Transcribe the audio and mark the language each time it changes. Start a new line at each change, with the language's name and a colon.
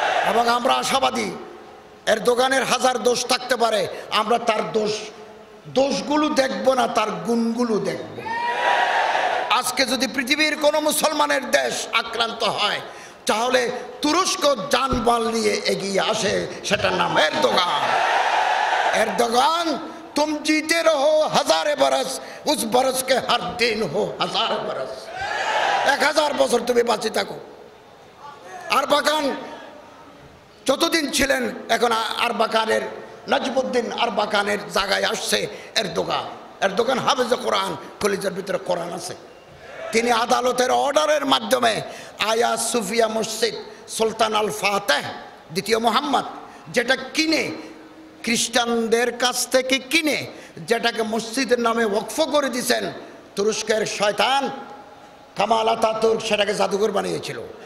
Bangla: এবং আমরা আশাবাদী, এরদোগানের হাজার দোষ থাকতে পারে, আমরা তার দোষগুলো দেখব না, তার গুণগুলো দেখব। আজকে যদি পৃথিবীর কোনো মুসলমানের দেশ আক্রান্ত হয়, তাহলে তুরস্ক জানমাল নিয়ে এগিয়ে আসে, সেটার নাম এরদোগান।
Hindi: এরদোগান, तुम जीते रहो हजारे बरस, उस बरस के हर दिन हो हजार बरस।
Bangla: 1000 বছর তুমি বাঁচে থাকো। আরবাকান যতদিন ছিলেন, এখন আরবাকানের নাজমুদ্দিন আরবাকানের জায়গায় আসছে এরদোগান। এরদোগান হাফেজে কোরআন, কলিজার ভিতরে কোরআন আছে। তিনি আদালতের অর্ডারের মাধ্যমে আয়া সুফিয়া মসজিদ সুলতান আল ফাতেহ দ্বিতীয় মোহাম্মদ, যেটা কিনে খ্রিস্টানদের কাছ থেকে কিনে, যেটাকে মসজিদের নামে ওয়াকফ করে দিয়েছেন তুরস্কের শয়তান কামাল আতাতুর্ক, সেটাকে জাদুঘর বানিয়েছিল।